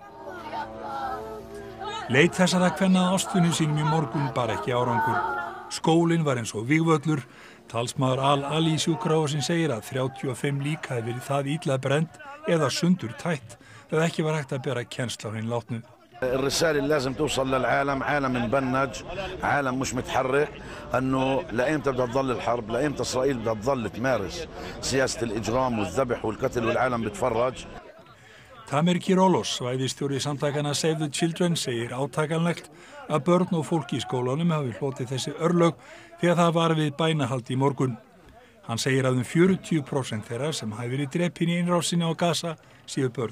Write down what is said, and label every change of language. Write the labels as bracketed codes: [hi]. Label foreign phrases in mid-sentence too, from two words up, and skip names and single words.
[is] Leit þessara kvenna að ástvinu sínum í morgun bar ekki árangur. Skólinn var eins og vígvöllur. Talsmaður Al-Ali sjúkrahússins segir að 35 lík hafi verið það illa brennt eða sundur tætt eða ekki var hægt að bera kennsl á hinn látnu. [ar] الرسالة اللي لازم توصل للعالم عالم مبنج عالم مش متحرك انه لايمتى بدها تضل الحرب لايمتى اسرائيل بدها تضل تمارس سياسة الاجرام والذبح والقتل والعالم بتفرج. [is] Tamer Kirolos, svæðisstjóri samtakana Save the Children, segir átakanlegt að börn og fólk í skólanum hafi hlotið þessi örlög þegar það var við bænahald í morgun. Hann segir að 40% þeirra sem hafi verið drepin í innrásinni á Gaza séu börn.